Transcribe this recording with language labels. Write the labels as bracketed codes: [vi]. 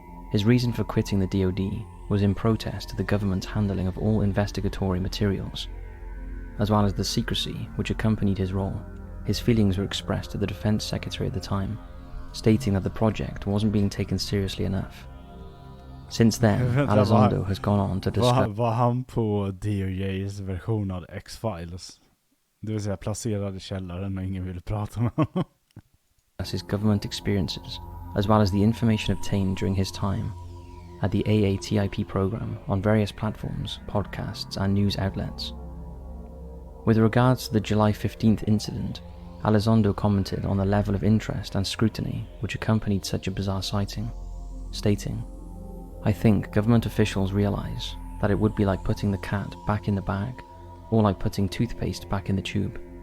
[en] His reason for quitting the DoD was in protest to the government's handling of all investigatory materials, as well as the secrecy which accompanied his role. His feelings were expressed to the Defense Secretary at the time, stating that the project wasn't being taken seriously enough. Since then, Elizondo has gone on to discuss [sv] Var han på DOJs version av X-Files? Det vill säga placerad i källaren och ingen ville prata med honom. [en] his government experiences, as well as the information obtained during his time at the AATIP program on various platforms, podcasts, and news outlets. With regards to the July 15th incident, Elizondo commented on the level of interest and scrutiny which accompanied such a bizarre sighting, stating, "I think government officials realize that it would be like putting the cat back in the bag, or like putting toothpaste back in the tube.